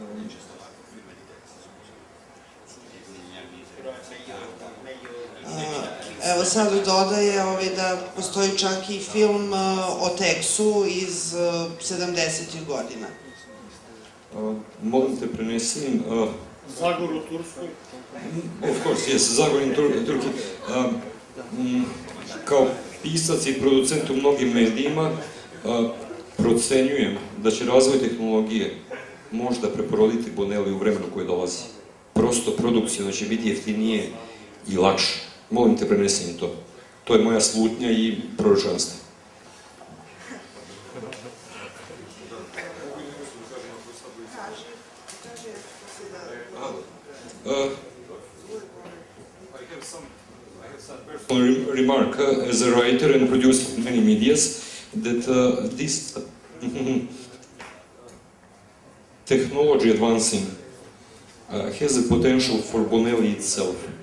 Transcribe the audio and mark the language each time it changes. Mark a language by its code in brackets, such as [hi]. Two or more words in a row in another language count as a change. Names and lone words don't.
[sr] Evo sad dodaje da postoji čak i film o Teksu iz 70. godina. Molim te prenesim... Zagor u Turskoj? [en] Of course, yes, Zagor in Turkey. [sr] Kao pisac i producent u mnogim medijima procenjujem da će razvoj tehnologije možda preporoditi Bonelli u vremenu koje dolazi. Prosto produkcijno će biti jeftinije i lakše. Molim te prenesim to. To je moja slutnja i proročanstvo. [en] Remark as a writer and producer in many medias that this technology advancing has a potential for Bonelli itself.